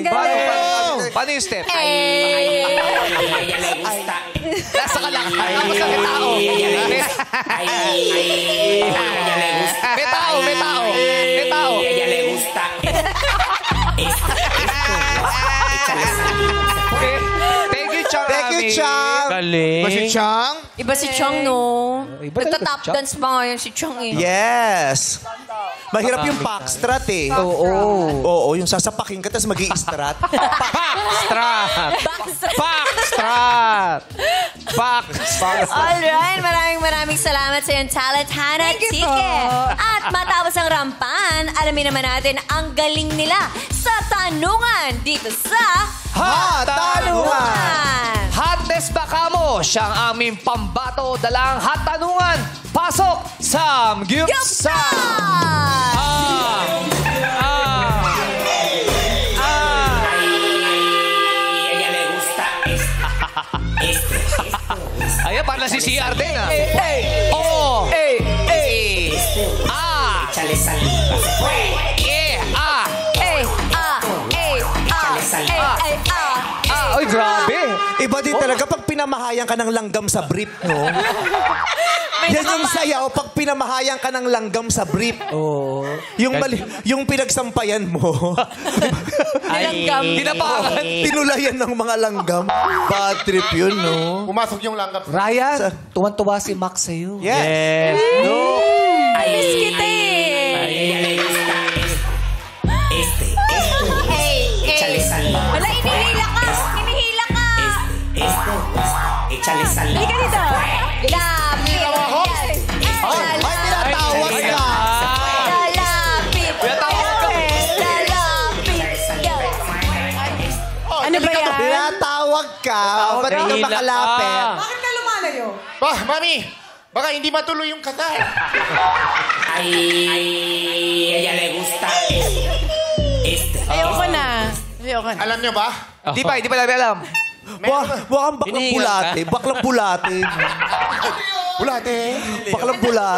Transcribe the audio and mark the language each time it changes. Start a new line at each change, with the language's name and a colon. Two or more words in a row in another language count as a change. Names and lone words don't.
Filipino: Paano yung step? Nasa ka lang. Tapos ang tao. May tao.
Spanish: Ella le gusta.
English: Thank you, Chang. Thank you, Chang.
Filipino: Galing. Ba si Chang? Iba si Chang, no? Nagta-tap dance pa nga yun si Chang eh.
English: Yes.
Filipino: Mahirap yung backstrat eh. Oo, yung sasapakin ka tapos mag-i-strat. Alright, maraming salamat sa iyong talent, Hannah Tike. At matapos ang rampan, alamin naman natin ang galing nila sa tanungan dito sa Tanungan! Hotness ba kamo? Siyang aming pambato dalang hot tanungan. Pasok sa Gyupsal!
Spanish: Ella le gusta
Filipino: Ayan, parang si CR din ah.
Spanish: Échale saliva.
Filipino: Ay, grabe. Iba din talaga pag pinamahayan ka ng langgam sa brief, no? Yan yung sayaw pag pinamahayan ka ng langgam sa brief. Yung pinagsampayan mo. Tinapakan. Tinulayan ng mga langgam. Bad trip yun, no? Pumasok yung langgam. Ryan, tuwan-tuwa si Max sa'yo.
English: Yes.
Filipino: No. Miss kita eh.
Spanish: Ella le gusta échale saliva.
Filipino: Wala, hinihila ka.
Spanish: Échale saliva.
Filipino: Halika dito. Lapit. Ay, tinatawag ka. Lalapit. Ano ba yan? Tinatawag ka. Ba't ka makalapit? Bakit ka lumalayo? Mami, baka hindi matuloy yung kata.
Spanish: Ella le gusta
Filipino: Ayoko na. Alam nyo ba? Di pa namin alam. Mukhang baklang bulate. Baklang bulate. Baklang bulate.